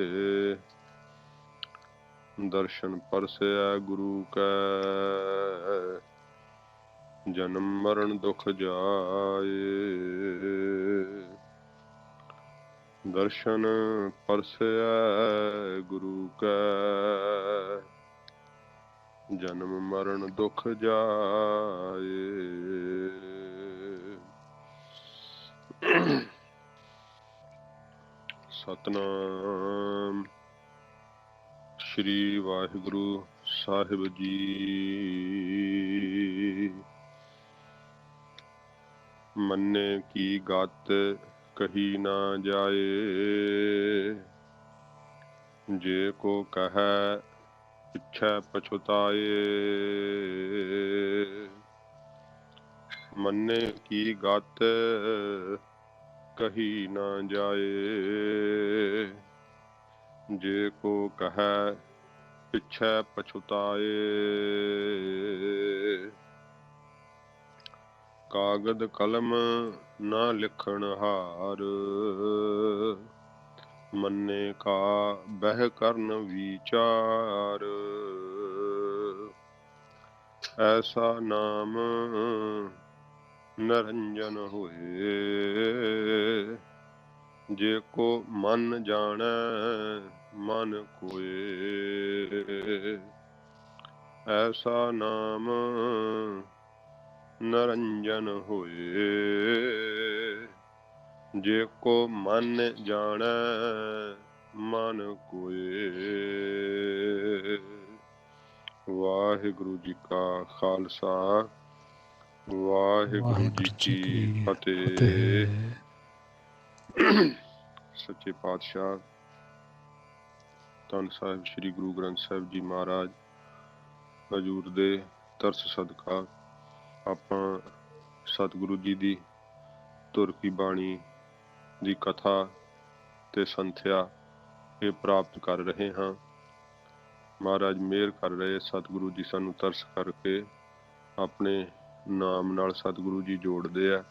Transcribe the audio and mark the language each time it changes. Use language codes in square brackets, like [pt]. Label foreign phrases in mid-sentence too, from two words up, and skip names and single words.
[pa] ਦਰਸ਼ਨ ਪਰਸੈ ਗੁਰੁ ਕੈ, ਜਨਮ ਮਰਣ ਦੁਖ ਜਾਏ। ਦਰਸ਼ਨ ਪਰਸੈ ਗੁਰੁ ਕੈ, ਜਨਮ ਮਰਣ ਦੁਖ ਜਾਏ। ਸਤਿਨਾਮ ਸ੍ਰੀ ਵਾਹਿਗੁਰੂ ਸਾਹਿਬ ਜੀ। ਮੰਨੇ ਕੀ ਗਤ ਕਹੀ ਨਾ ਜਾਏ, ਜੇ ਕੋ ਕਹੇ ਪਿਛੈ ਪਛੁਤਾਏ। ਮੰਨੇ ਕੀ ਗਤ ਕਹੀ ਨਾ ਜਾਏ, ਜੇ ਕੋ ਕਹੇ ਪਿਛੈ ਪਛੁਤਾਏ। ਕਾਗਦ ਕਲਮ ਨਾ ਲਿਖਣ ਹਾਰ, ਮੰਨੇ ਕਾ ਬਹ ਕਰਨ ਵਿਚਾਰ। ਐਸਾ ਨਾਮ ਨਿਰੰਜਨ ਹੋਏ, ਜੇ ਕੋ ਮਨ ਜਾਨੇ ਮਨ ਕੋਏ। ਐਸਾ ਨਾਮ ਨਿਰੰਜਨ ਹੋਏ, ਜੇ ਕੋ ਮਨ ਜਾਨੇ ਮਨ ਕੋਏ। ਵਾਹਿਗੁਰੂ ਜੀ ਕਾ ਖ਼ਾਲਸਾ, ਵਾਹਿਗੁਰੂ ਜੀ ਕੀ ਫ਼ਤਿਹ। ਸੱਚੇ ਪਾਤਸ਼ਾਹ ਧੰਨ ਸਾਹਿਬ ਸ੍ਰੀ ਗੁਰੂ ਗ੍ਰੰਥ ਸਾਹਿਬ ਜੀ ਮਹਾਰਾਜ ਹਜ਼ੂਰ ਦੇ ਤਰਸ ਸਦਕਾ ਆਪਾਂ ਸਤਿਗੁਰੂ ਜੀ ਦੀ ਧੁਰ ਕੀ ਬਾਣੀ ਦੀ ਕਥਾ ਤੇ ਸੰਥਿਆ ਇਹ ਪ੍ਰਾਪਤ ਕਰ ਰਹੇ ਹਾਂ। ਮਹਾਰਾਜ ਮਿਹਰ ਕਰ ਰਹੇ, ਸਤਿਗੁਰੂ ਜੀ ਸਾਨੂੰ ਤਰਸ ਕਰਕੇ ਆਪਣੇ ਨਾਮ ਨਾਲ ਸਤਿਗੁਰੂ ਜੀ ਜੋੜਦੇ ਆ।